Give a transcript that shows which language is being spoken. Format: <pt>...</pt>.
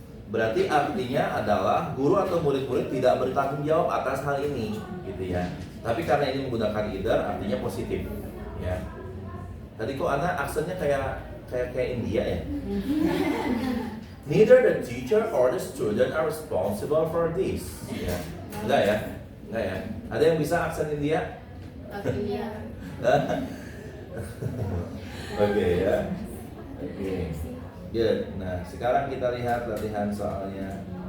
<id>Berarti artinya adalah guru atau murid-murid tidak bertanggung jawab atas hal ini, gitu ya. Tapi karena ini menggunakan either, artinya positif, ya. Tadi kok anak aksennya kayak India ya.</id> <en>Neither the teacher or the student are responsible for this.</en> <id>Ya. Enggak ya? Enggak ya? Ada yang bisa aksen India? Oke ya. Oke. Good. Nah, sekarang kita lihat latihan soalnya.</id>